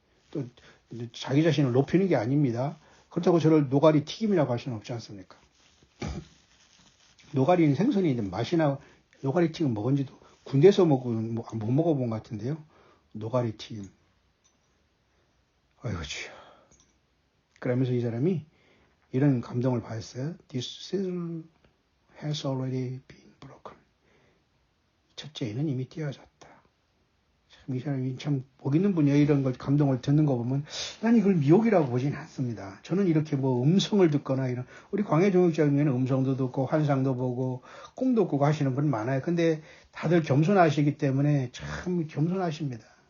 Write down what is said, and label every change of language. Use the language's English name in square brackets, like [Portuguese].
[Korean] 또 자기 자신을 높이는 게 아닙니다. 그렇다고 저를 노가리 튀김이라고 할 수는 없지 않습니까? 노가리는 생선인데 맛이나 노가리 튀김 먹은지도 군대에서 먹은 못 먹어본 것 같은데요. 노가리 튀김. 아이고 주여. 그러면서 이 사람이 이런 감동을 받았어요. [English] This seal has already been broken. [Korean] 첫째에는 이미 띄어졌다. 이 사람이 참 복 있는 분이에요. 이런 걸 감동을 듣는 거 보면 난 이걸 미혹이라고 보지는 않습니다. 저는 이렇게 뭐 음성을 듣거나 이런 우리 광해종육장에는 음성도 듣고 환상도 보고 꿈도 꾸고 하시는 분 많아요. 근데 다들 겸손하시기 때문에 참 겸손하십니다.